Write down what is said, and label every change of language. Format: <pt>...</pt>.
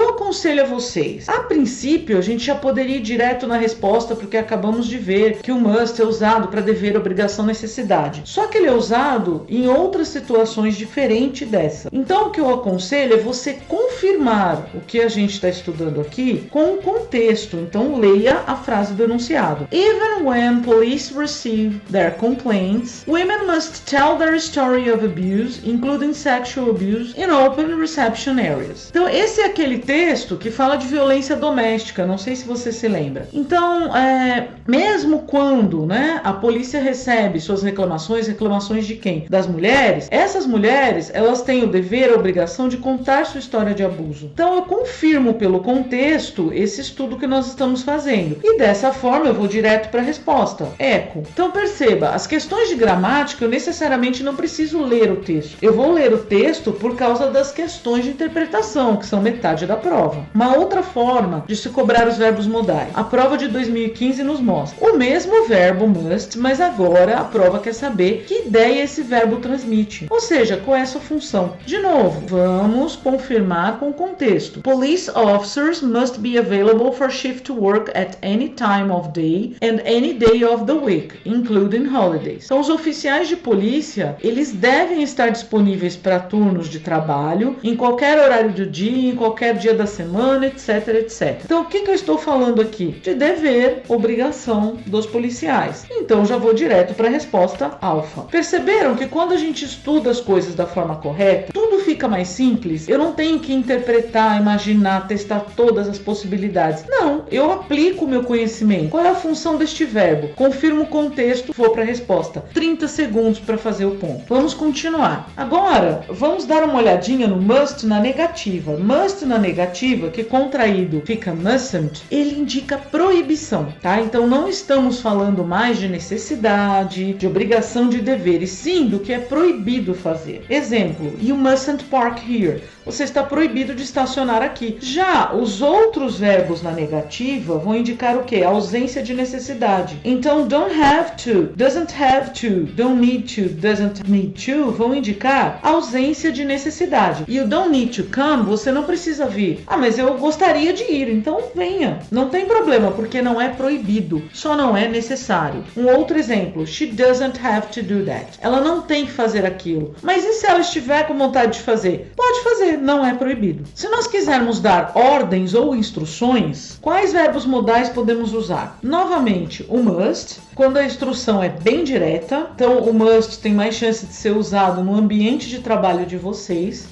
<pt>Eu aconselho a vocês, a princípio a gente já poderia ir direto na resposta, porque acabamos de ver que o must é usado para dever, obrigação, necessidade. Só que ele é usado em outras situações diferentes dessa. Então o que eu aconselho é você confirmar o que a gente está estudando aqui com o contexto. Então leia a frase do enunciado.</pt> <en>Even when police receive their complaints, women must tell their story of abuse, including sexual abuse, in open reception areas.</en> <pt>Então esse é aquele texto que fala de violência doméstica, não sei se você se lembra. Então, mesmo quando, né, a polícia recebe suas reclamações de quem? Das mulheres, essas mulheres, elas têm o dever, a obrigação de contar sua história de abuso. Então eu confirmo pelo contexto esse estudo que nós estamos fazendo. E dessa forma eu vou direto para a resposta. Eco. Então perceba, as questões de gramática eu necessariamente não preciso ler o texto. Eu vou ler o texto por causa das questões de interpretação, que são metade da prova. Uma outra forma de se cobrar os verbos modais. A prova de 2015 nos mostra o mesmo verbo must, mas agora a prova quer saber que ideia esse verbo transmite. Ou seja, qual é a sua função? De novo, vamos confirmar com o contexto.</pt> <en>Police officers must be available for shift work at any time of day and any day of the week, including holidays.</en> <pt>Então, os oficiais de polícia, eles devem estar disponíveis para turnos de trabalho em qualquer horário do dia, em qualquer dia da semana, etc, etc. Então, o que eu estou falando aqui? De dever, obrigação dos policiais. Então, já vou direto para a resposta alfa. Perceberam que quando a gente estuda as coisas da forma correta, tudo fica mais simples? Eu não tenho que interpretar, imaginar, testar todas as possibilidades. Não, eu aplico o meu conhecimento. Qual é a função deste verbo? Confirmo o contexto, vou para a resposta. 30 segundos para fazer o ponto. Vamos continuar. Agora, vamos dar uma olhadinha no must na negativa. Must na negativa, que contraído fica mustn't, ele indica proibição, tá? Então não estamos falando mais de necessidade, de obrigação, de dever, e sim do que é proibido fazer. Exemplo,</pt> <en>you mustn't park here.</en> <pt>Você está proibido de estacionar aqui. Já os outros verbos na negativa vão indicar o quê? A ausência de necessidade. Então,</pt> <en>don't have to, doesn't have to, don't need to,</en> <pt>doesn't need to vão indicar a ausência de necessidade. E o</pt> <en>don't need to come,</en> <pt>você não precisa vir. Ah, mas eu gostaria de ir, então venha. Não tem problema, porque não é proibido, só não é necessário. Um outro exemplo,</pt> <en>she doesn't have to do that.</en> <pt>Ela não tem que fazer aquilo. Mas e se ela estiver com vontade de fazer? Pode fazer, não é proibido. Se nós quisermos dar ordens ou instruções, quais verbos modais podemos usar? Novamente, o must, quando a instrução é bem direta. Então, o must tem mais chance de ser usado no ambiente de trabalho de vocês.</pt>